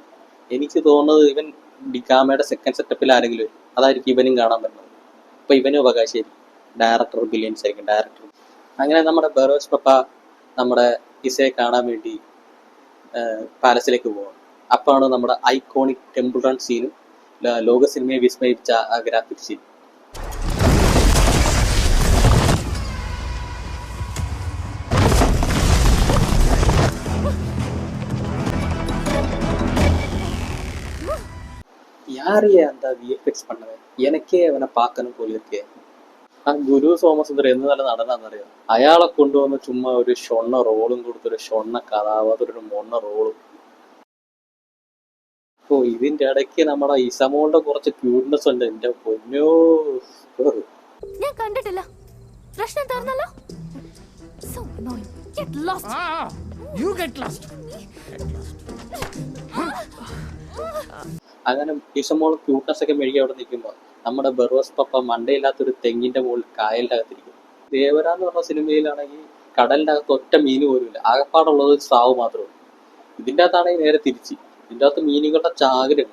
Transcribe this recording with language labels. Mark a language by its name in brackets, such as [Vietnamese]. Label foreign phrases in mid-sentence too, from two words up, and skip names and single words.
[Malayalam] എനിക്ക് തോന്നുന്നത് ഇവൻ ഡിഗാമയുടെ [English] second setup-ൽ [Malayalam] ആരെങ്കിലും വരും, അതായിരിക്കും ഇവനും കാണാൻ പറ്റുന്നത്. അപ്പൊ ഇവനും അവകാശിയായിരിക്കും. ഡയറക്ടർ ബില്യൻസ് ആയിരിക്കും ഡയറക്ടർ. അങ്ങനെ നമ്മുടെ ബറോസ് പപ്പ നമ്മുടെ ഇസയെ കാണാൻ വേണ്ടി പാലസിലേക്ക് പോവാണ്. അപ്പോഴാണ് നമ്മുടെ ഐക്കോണിക് ടെമ്പിൾ റൺ സീനും ലോക സിനിമയെ വിസ്മയിപ്പിച്ച ആ [English] graphic scene. [Tamil] யாரையே அந்த விஎஃப்எக்ஸ் பண்ணது? எனக்கே அவனை பார்க்கணும் போல இருக்கே. [Malayalam] ആ ഗുരു സോമസുന്ദരം എന്ന് നല്ല നടനാന്നറിയാം. അയാളെ കൊണ്ടുവന്ന് ചുമ്മാ ഒരു ഷൊണ്ണ റോളും കൊടുത്തൊരു ഷൊണ്ണ കഥാപാത്രം മൊണ്ണ റോളും. ഓ ഇതിന്റെ ഇടയ്ക്ക് നമ്മുടെ ഇസമോളുടെ കുറച്ച് ക്യൂട്ട്നെസ് ഉണ്ട്. എന്റെ പൊന്നോ, ഞാൻ കണ്ടിട്ടില്ല. പ്രശ്നം തീർന്നല്ലോ. [English] So annoying. Get lost. You get lost. [Malayalam] അങ്ങനെ ഇസമോൾ ക്യൂട്ട്നെസ് ഒക്കെ മെഴുകി അവിടെ നിൽക്കുമ്പോൾ നമ്മുടെ ബറോസ് പപ്പ മണ്ടയില്ലാത്തൊരു തെങ്ങിന്റെ മുകളിൽ കായലിന്റെ അകത്തിരിക്കും. ദേവര എന്ന് പറഞ്ഞ സിനിമയിലാണെങ്കിൽ കടലിൻ്റെ അകത്ത് ഒറ്റ മീൻ പോലും ഇല്ല, ആകപ്പാടുള്ളത് ഒരു സ്രാവ് മാത്രമേ ഉള്ളൂ. ഇതിൻ്റെ അകത്താണെങ്കിൽ നേരെ തിരിച്ച്, ഇതിൻ്റെ അകത്ത് മീനുകളുടെ ചാകരയാണ്.